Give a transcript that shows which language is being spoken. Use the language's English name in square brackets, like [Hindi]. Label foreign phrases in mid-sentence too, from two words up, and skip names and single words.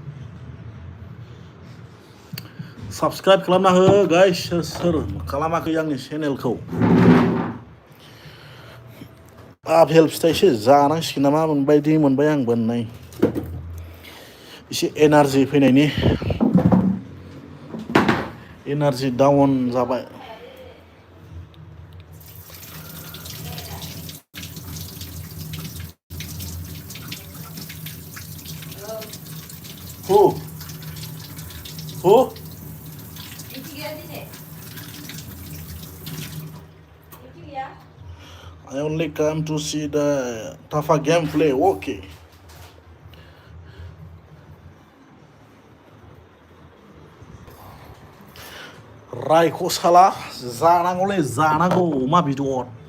[Bodo] साबसक्राइब खालामना हो गाइस सोर खालामाखै आंनि चेनेलखौ आपेल फिथाइसो जानांसिगोन नामा मोनबायदि मोनबाय आं बोननाय एसे एनार्जि फैनायनि [English] energy down [Bodo] जाबाय Who? [English] Who? I only come to see the Tafa gameplay. Okay. [Bodo] रायखौ साला जानांगौलै जानांगौ अमा बेदर